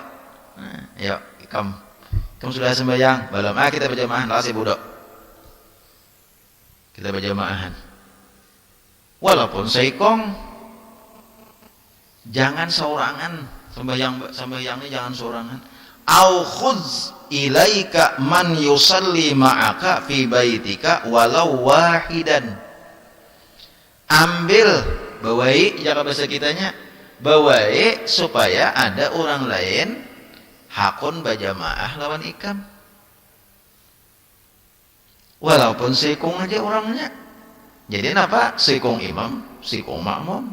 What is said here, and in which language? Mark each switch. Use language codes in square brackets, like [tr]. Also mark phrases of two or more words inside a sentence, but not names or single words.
[bjn] Nah, yuk kamu sudah sembahyang belum? Kita berjamaah lah si budok, kita berjamaahan walaupun seikong, jangan sorangan sembahyangnya jangan sorangan. [ar] أو خذ إليك من يصلي معك في بيتك ولو واحدا. [bjn] Ambil bawai jaga bahasa kitanya bawai supaya ada orang lain hakun berjamaah lawan ikam walaupun seikung aja orangnya. Jadi kenapa seikung imam seikung makmum?